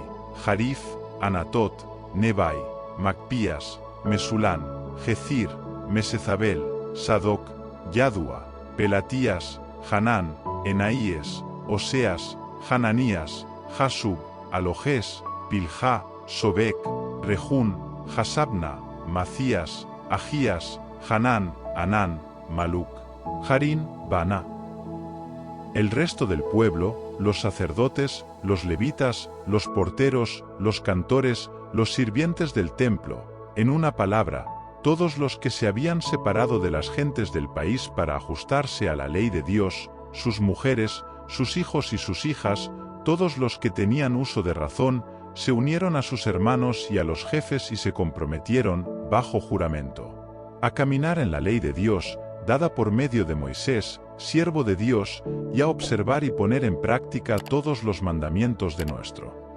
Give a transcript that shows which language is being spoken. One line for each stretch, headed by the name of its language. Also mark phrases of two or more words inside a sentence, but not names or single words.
Spanish: Jarif, Anatot, Nebai, Macpías, Mesulán, Jezir, Mesezabel, Sadoc, Yadua, Pelatías, Hanán, Enaíes, Oseas, Hananías, Jasub, Alojes, Pilja, Sobek, Rejún, Hasabna, Macías, Agías, Hanán, Anán, Maluc, Harín, Baná. El resto del pueblo, los sacerdotes, los levitas, los porteros, los cantores, los sirvientes del templo, en una palabra, todos los que se habían separado de las gentes del país para ajustarse a la ley de Dios, sus mujeres, sus hijos y sus hijas, todos los que tenían uso de razón, se unieron a sus hermanos y a los jefes y se comprometieron, bajo juramento, a caminar en la ley de Dios, dada por medio de Moisés, siervo de Dios, y a observar y poner en práctica todos los mandamientos de nuestro